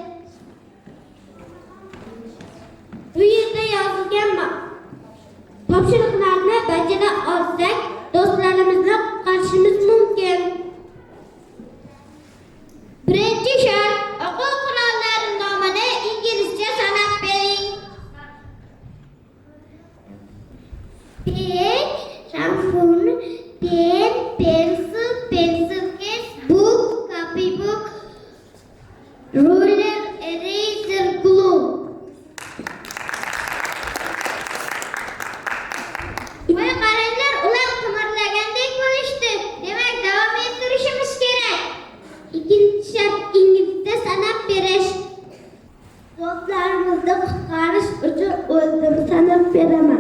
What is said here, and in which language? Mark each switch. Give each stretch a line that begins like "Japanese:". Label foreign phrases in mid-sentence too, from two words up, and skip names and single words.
Uzbek: Bu yerda yozilgan topshiriqlarni bajara olsak, do'stlarimizni qutqarishimiz mumkin. Birinchi shart, o'quv qurollari nomini inglizcha sanab bering. Pen, shampun,
English: pen, pencil, pencil case, book, copybook, ruler, eraser, glue.
Uzbek: Voy qaranglar, ular qimirlagandek bo'lishdi. Demak, davom ettirishimiz kerak. Ikkinchi shart inglizcha sanab berish. Do'stlarimizni qutqarish uchun o'zim sanab beraman.